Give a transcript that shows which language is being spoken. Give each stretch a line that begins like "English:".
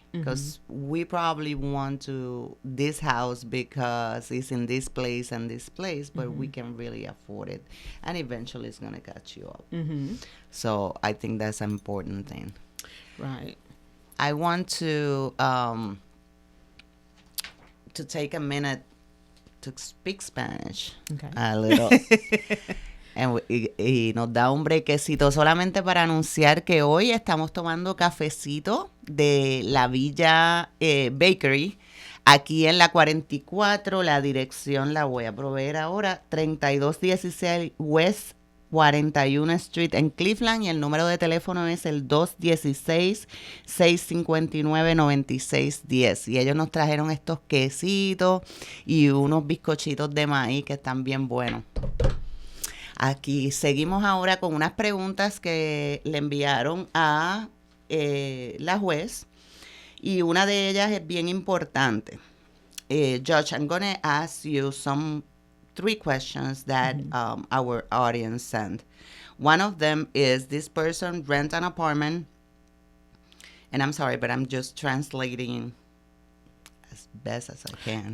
English: Because we probably want to this house because it's in this place and this place, but we can really afford it, and eventually it's gonna catch you up. So I think that's an important thing. Right. I want to take a minute to speak Spanish a little.
Spanish: Y nos da un brequecito solamente para anunciar que hoy estamos tomando cafecito de la Villa Bakery aquí en la 44. La dirección la voy a proveer ahora, 3216 West 41 Street en Cleveland, y el número de teléfono es el 216-659-9610. Y ellos nos trajeron estos quesitos y unos bizcochitos de maíz que están bien buenos. Aquí seguimos ahora con unas preguntas que le enviaron a la juez, y una de ellas es bien importante.
English: Judge, I'm going to ask you 3 questions that our audience sent. One of them is, this person rent an apartment, and I'm sorry, but I'm just translating as best as I can.